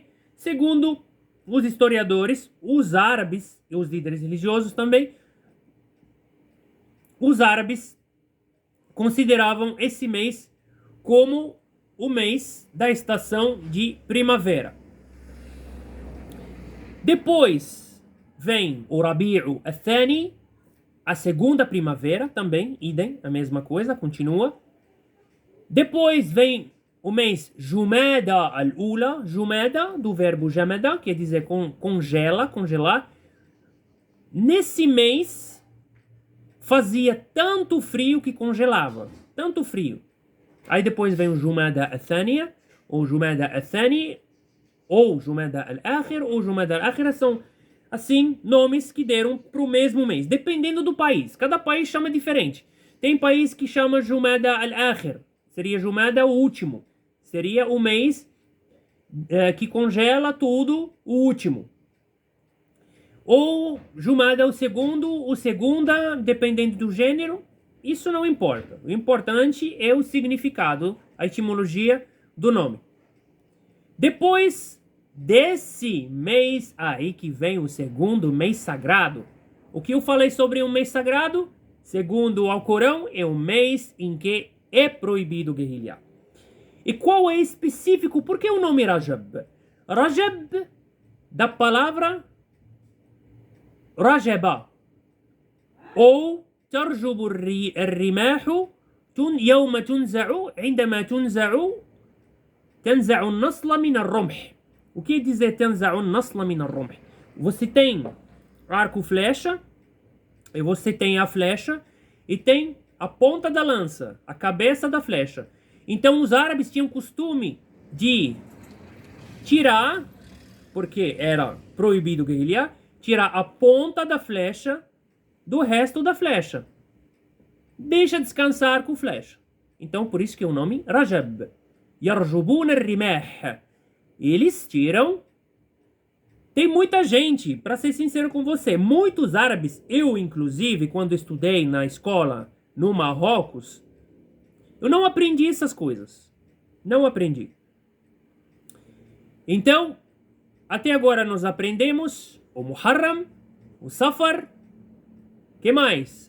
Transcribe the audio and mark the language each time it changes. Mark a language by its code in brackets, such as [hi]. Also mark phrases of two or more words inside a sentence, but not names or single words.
[pt] Segundo os historiadores, os árabes e os líderes religiosos também, os árabes consideravam esse mês como o mês da estação de primavera. Depois vem o Rabi'u al-Thani, a segunda primavera também, idem, a mesma coisa, continua. Depois vem o mês Jumada al-Ula, Jumada, do verbo Jamada, quer dizer congelar. Nesse mês fazia tanto frio que congelava, tanto frio. Aí depois vem o Jumada al-Thaniya, ou Jumada al-Thani, ou Jumada al-Akhir, ou Jumada al-Akhira, são assim nomes que deram para o mesmo mês, dependendo do país. Cada país chama diferente. Tem país que chama Jumada al-Akhir, seria Jumada o último. Seria o mês que congela tudo, o último. ou Jumada é o segundo, o segunda, dependendo do gênero. Isso não importa. O importante é o significado, a etimologia do nome. Depois desse mês aí que vem o segundo mês sagrado, o que eu falei sobre um mês sagrado? Segundo o Alcorão, é um mês em que é proibido guerrilhar. E qual é específico? Por que o nome Rajab? Rajab, da palavra Rajaba, ou [ar] ترجب الرماح يوم تنزع عندما تنزع النصل من الرمح. [pt] O que dizer [ar] تنزع النصل من الرمح? [pt] Você tem arco e flecha, e você tem a flecha, e tem a ponta da lança, a cabeça da flecha. Então os árabes tinham costume de tirar, porque era proibido guerrilhar, tirar a ponta da flecha do resto da flecha. Deixa descansar com flecha. Então por isso que é o nome Rajab. [ar] يرجبون الرماح. [pt] Eles tiram. Tem muita gente, para ser sincero com você, muitos árabes, eu inclusive, quando estudei na escola no Marrocos, eu não aprendi essas coisas. Não aprendi. Então, até agora nós aprendemos o Muharram, o Safar, que mais?